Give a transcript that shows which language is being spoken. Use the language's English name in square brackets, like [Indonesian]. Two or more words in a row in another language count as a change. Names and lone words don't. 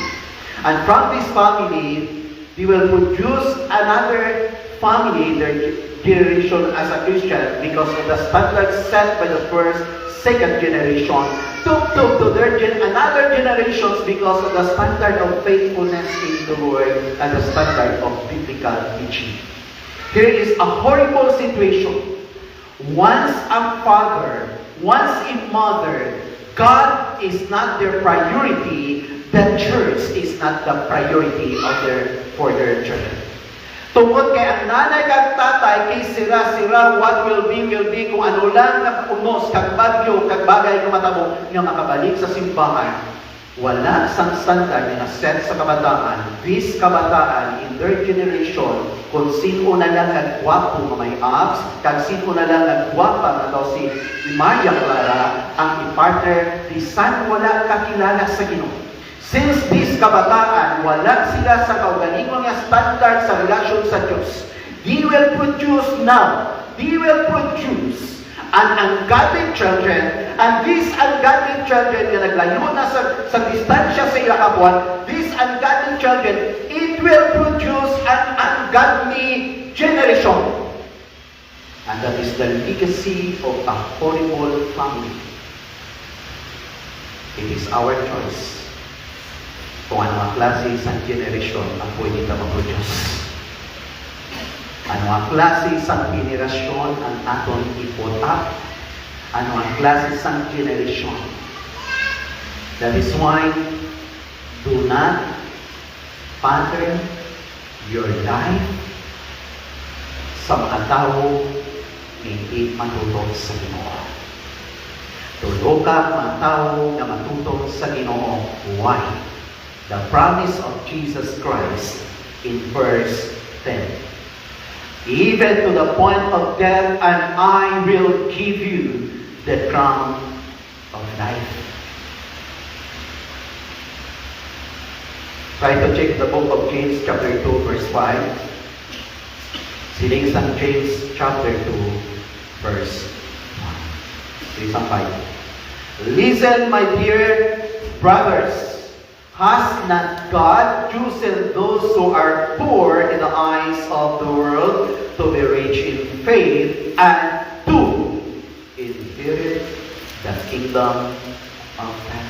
[English] And from this family, they will produce another family, their generation as a Christian, because of the standard set by the first, second generation, to their another generations because of the standard of faithfulness in the Lord and the standard of biblical teaching. Here is a horrible situation. Once a father, once a mother, God is not their priority, the church is not the priority for their children. [Hiligaynon] Tungkol kay ang nanay kag tatay, kay sira-sira, [English] what will be, [Hiligaynon] kung ano lang nakunos, kag bagyo, kag bagay nga matabo, nga makabalik sa simbahan. Wala sang standard na set sa kabataan. [English] This kabataan, in their generation, [Hiligaynon] kung sino na lang nagwapo nga may abs, kag sino na lang nagwapa nga daw si Maria Clara, ang i-partner, bisan wala kakilala sa Ginoo. [English] Since this [Hiligaynon] kabataan, wala sila sa kaugalingon nga standard sa relasyon sa Diyos, [English] they will produce an ungodly children, and these ungodly children [Hiligaynon] na naglayo na sa distansya sa ilang kabuan, [English] these ungodly children, it will produce an ungodly generation. And that is the legacy of a horrible family. It is our choice [Hiligaynon] kung ano ang klase sa generation ang pwede ka mag-produce. Ano ang klase sa generasyon ang aton ipotap? Ano ang klase sa generation? [English] That is why, do not pattern your life [Hiligaynon] sa mga tao hindi matutong sa Ginoo. Tulo ka mga tao na matutong sa Ginoo. [English] Why? The promise of Jesus Christ in verse 10. Even to the point of death, and I will give you the crown of life. Try to check the book of James chapter 2 verse 5. [Hiligaynon] Siling sa James chapter 2 verse 1. 5. [English] Listen, my dear brothers. Has not God chosen those who are poor in the eyes of the world to be rich in faith and to inherit the kingdom of heaven?